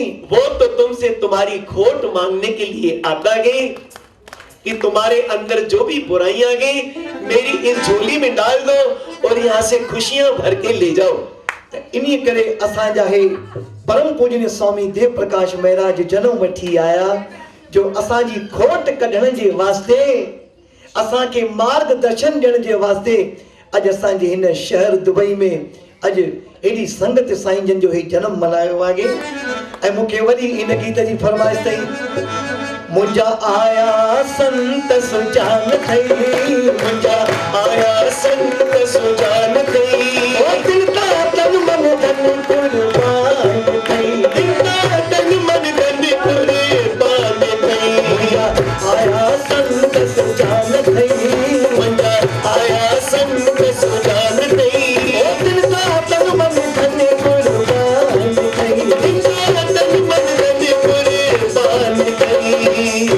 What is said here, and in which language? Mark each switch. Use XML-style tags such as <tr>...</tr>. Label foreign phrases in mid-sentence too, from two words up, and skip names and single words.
<hi>वो तो तुमसे तुम्हारी खोट मांगने के लिए आता गए कि तुम्हारे अंदर जो भी बुराइयां गई मेरी इस झोली में डाल दो और यहाँ से खुशियां भर के ले जाओ।</hi> <sd>इन्हीं करे असांजा हे परम पूजनीय स्वामी देव प्रकाश महाराज जनम वठी आया, जो असांजी खोट कढण जे वास्ते, असांखे मार्गदर्शन ॾियण जे वास्ते अॼु असांजे हिन शहर दुबई में अॼु एॾी संगत साईं जन जो हे जनम मल्हायो आहे। ऐं मूंखे वरी इन गीत जी फरमाइश अथई, मुंहिंजा आया संत सुजान अथई, मुंहिंजा आया संत सुजान अथई, ओ</sd> <hi>दिल का</hi> <sd>तन मन धन कुर्बान अथई,</sd> <hi>दिल का</hi> <sd>तन मन धन कुर्बान अथई, मुंहिंजा आया संत सुजान अथई, मुंहिंजा आया संत सुजान अथई, ओ</sd> <hi>दिल का</hi> <sd>तन मन धन कुर्बान अथई,</sd> <hi>दिल का</hi> <sd>तन मन धन कुर्बान अथई।</sd>